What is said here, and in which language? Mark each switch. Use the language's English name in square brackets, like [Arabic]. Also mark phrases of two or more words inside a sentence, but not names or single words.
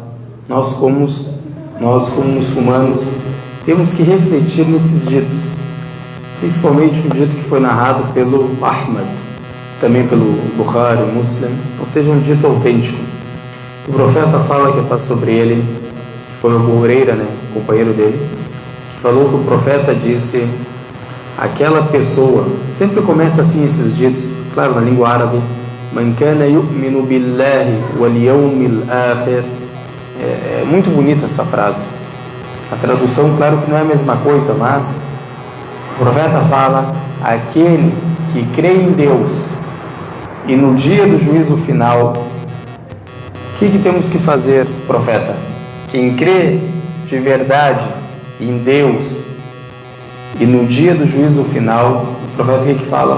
[Portuguese] Nós como muçulmanos temos que refletir nesses ditos, principalmente um dito que foi narrado pelo Ahmad, também pelo Bukhari, Muslim, ou seja, um dito autêntico. O profeta fala, que é sobre ele, que foi o Abu Huraira, companheiro dele, que falou que o profeta disse: aquela pessoa, sempre começa assim esses ditos, claro, na língua árabe, [Arabic] من كان يؤمن بالله واليوم الآخر. [Portuguese] É muito bonita essa frase. A tradução, claro que não é a mesma coisa, mas o profeta fala: aquele que crê em Deus e no dia do juízo final. O que temos que fazer, profeta? Quem crê de verdade em Deus e no dia do juízo final, o profeta o que fala?